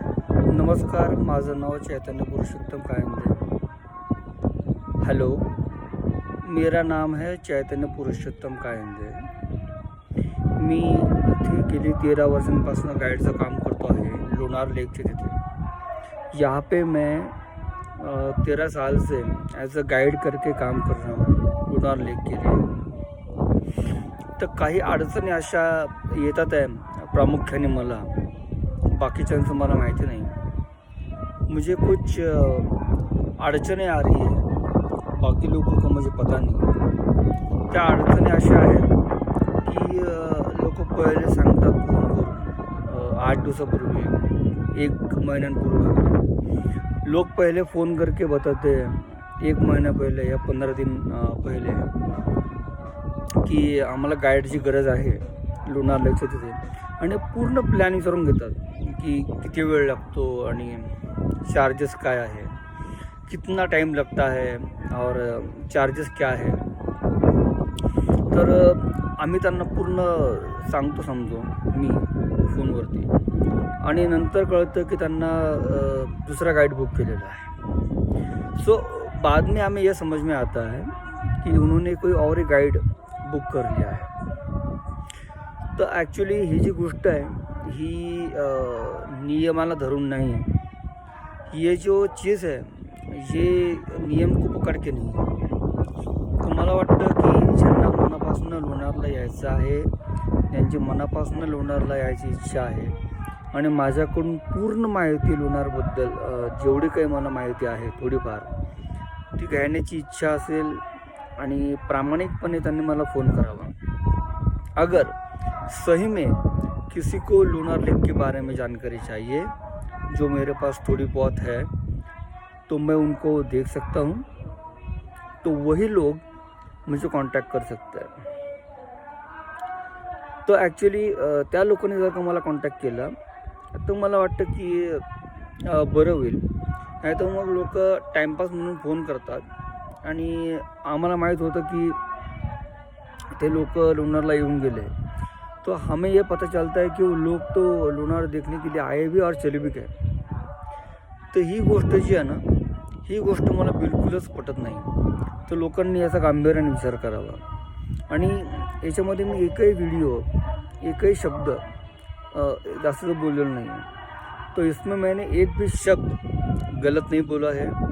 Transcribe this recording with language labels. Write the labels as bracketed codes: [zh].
[mr] नमस्कार, माझं नाव चैतन्य पुरुषोत्तम कायंदे। [hi] हेलो, मेरा नाम है चैतन्य पुरुषोत्तम कायंदे। [mr] मी इथे गेली 13 वर्षांपासून गाईडचं काम करतो आहे लोणार लेकच्या तिथे। [hi] यहाँ पे मैं 13 साल से एज अ गाइड करके काम कर रहा हूँ लोणार लेक के लिए। [mr] तर काही अडचणी अशा येतात आहे प्रामुख्याने मला, बाकीच्यांचं मला माहिती नाही। [hi] मुझे कुछ अड़चने आ रही है, बाकी लोगों को मुझे पता नहीं। [mr] त्या अडचणी अशा आहेत की लोक पहिले सांगतात फोन करून 8 दिवसापूर्वी, 1 महिन्यांपूर्वी वगैरे [hi] लोग पहले फ़ोन करके बताते हैं 1 महीना पहले या 15 दिन पहले [mr] की आम्हाला गाईडची गरज आहे लोणार लेकच्या तिथे, आणि पूर्ण प्लॅनिंग करून घेतात कि किती वेळ लागतो आणि चार्जेस काय आहे, [hi] कितना टाइम लगता है और चार्जेस क्या है। [mr] तर आम्ही त्यांना पूर्ण सांगतो समजो मी फोनवरती, आणि नंतर कळतं की त्यांना दूसरा गाइड बुक केलेला आहे। [hi] सो बाद में हमें यह समझ में आता है कि उन्होंने कोई और ही गाइड बुक कर लिया है। [mr] तो ॲक्च्युली ही जी गोष्ट आहे ही नियमाला धरून [hi] नहीं है। ये जो चीज़ है ये नियम को पकड़ के नहीं है। [mr] तो मला वाटतं की ज्यांना मनापासून लोणारला यायचं आहे, त्यांची मनापासून लोणारला यायची इच्छा आहे, आणि माझ्याकडून पूर्ण माहिती लोणारबद्दल जेवढी काही मला माहिती आहे थोडीफार ती घेण्याची इच्छा असेल, आणि प्रामाणिकपणे त्यांनी मला फ़ोन करावा। [hi] अगर सही में किसी को लोणार लेक के बारे में जानकारी चाहिए, जो मेरे पास थोड़ी बहुत है, तो मैं उनको देख सकता हूँ, तो वही लोग मुझे कांटेक्ट कर सकते हैं। [mr] तो ॲक्च्युली त्या लोकांनी जर का मला कॉन्टॅक्ट केला तर मला वाटतं की बरं होईल। नाही तर मग लोक टाइमपास म्हणून फ़ोन करतात, आणि आम्हाला माहीत होतं की ते लोक लोनारला येऊन गेले, [hi] तो हमें ये पता चलता है कि वो लोग तो लोनार देखने के लिए आए भी और चले भी गए। [mr] तो ही गोष्ट जी आहे ना, ही गोष्ट मला बिलकुलच पटत नाही। तर लोकांनी याचा गांभीर्याने विचार करावा, आणि याच्यामध्ये मी एकही व्हिडिओ, एकही शब्द जास्त बोललेलो नाही आहे। [hi] तो इसमें मैंने एक भी शब्द गलत नहीं बोला है।